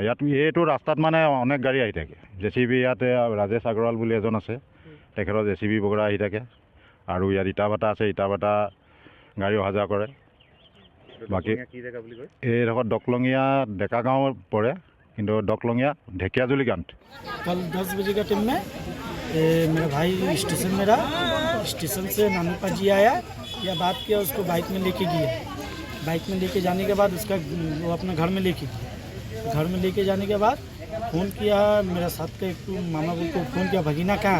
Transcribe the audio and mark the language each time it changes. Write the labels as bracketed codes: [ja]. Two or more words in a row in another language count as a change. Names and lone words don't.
[as] ইয়াত এইটো ৰাস্তাত মানে অনেক গাড়ী আহি থাকে। JCB ইয়াতে ৰাজেশ আগৰৱাল বুলি এজন আছে, তেখেতৰ JCB বগৰা আহি থাকে। আৰু ইয়াত ইটা ভাটা আছে, ইটা ভাটা গাড়ী অহা যোৱা কৰে। বাকী এইডোখৰ ডকলঙীয়া ডেকা গাঁও পৰে, কিন্তু ডকলঙীয়া ঢেকিয়াজুলি গাঁৱত। [hi] कल 10 बजे का टाइम में मेरा भाई स्टेशन में रहा। स्टेशन से नानूपा जी आया, या बात किया, उसको बाइक में लेके गया। बाइक में लेके जाने के बाद उसका वो अपना घर में लेके गया। घर में लेके जाने के बाद फ़ोन किया, मेरा साथ का एक मामा बोल को फ़ोन किया, भगीना कहाँ?